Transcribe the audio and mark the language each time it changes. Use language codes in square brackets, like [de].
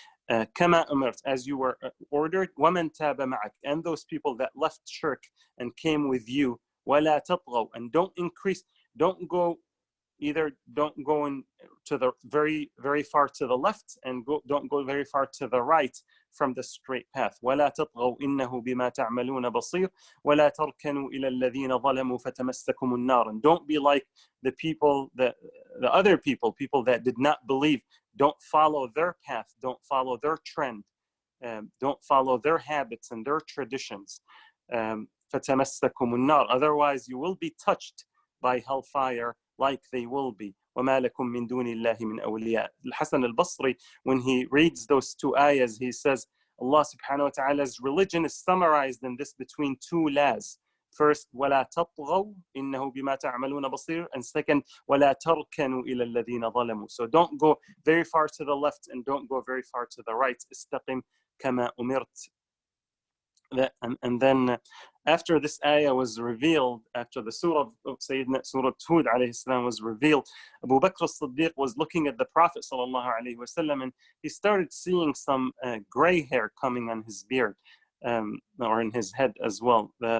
[ar] كما أمرت, [en] as you were ordered, [ar] ومن تاب معك, [en] and those people that left shirk and came with you, [ar] ولا تطغوا, [en] and don't increase, don't go in to the very far to the left, and don't go very far to the right from the straight path. [ar] ولا تطغوا إنه بما تعملون بصير ولا تركنوا إلى الذين ظلموا فتمسكم النار. [en] And don't be like the people that the other people that did not believe. Don't follow their path, don't follow their trend, don't follow their habits and their traditions. [ar] فتمسكم النار, [en] otherwise you will be touched by hellfire like they will be. [ar] وما لكم من دون الله من أولياء. [en] Al-Hasan al-Basri, when he reads those two ayahs, he says Allah subhanahu wa ta'ala's religion is summarized in this between two laws. [ar] First, ولا تطغوا إنه بما تعملون بصير, [en] and second, [ar] ولا تركنوا إلى الذين ظلموا. [en] So don't go very far to the left and don't go very far to the right. [ar] استقم كما أمرت. [en] And then after this ayah was revealed, after the surah of Sayyidina Surah Hud alayhi salam was revealed, Abu Bakr as-Siddiq was looking at the Prophet sallallahu alayhi wasallam, and he started seeing some gray hair coming on his beard, or in his head as well.